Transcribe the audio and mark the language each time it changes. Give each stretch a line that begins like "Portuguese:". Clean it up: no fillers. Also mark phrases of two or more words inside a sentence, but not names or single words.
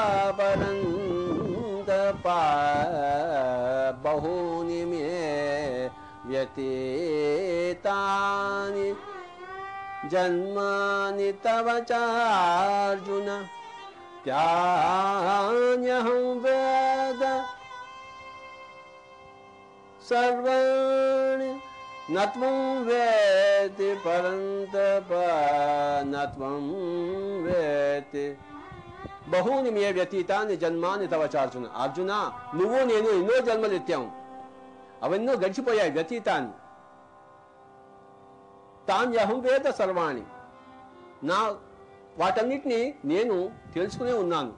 Sanskrit: बहूनि मे व्यतीतानि जन्मानि तव चार्जुन तान्यहं वेद सर्वाणि न त्वं वेत्ति परन्तप न त्वं वेत्ति बहूनि मे व्यतीतानि जन्मानि तव चार्जुन.
Telugu: అర్జున, నువ్వు నేను ఎన్నో జన్మలు ఎత్తాము, అవెన్నో గడిచిపోయాయి.
Sanskrit: व्यतीतानि तान्यहं वेद सर्वाणि,
Telugu: నా వాటన్నిటినీ నేను తెలుసుకునే ఉన్నాను.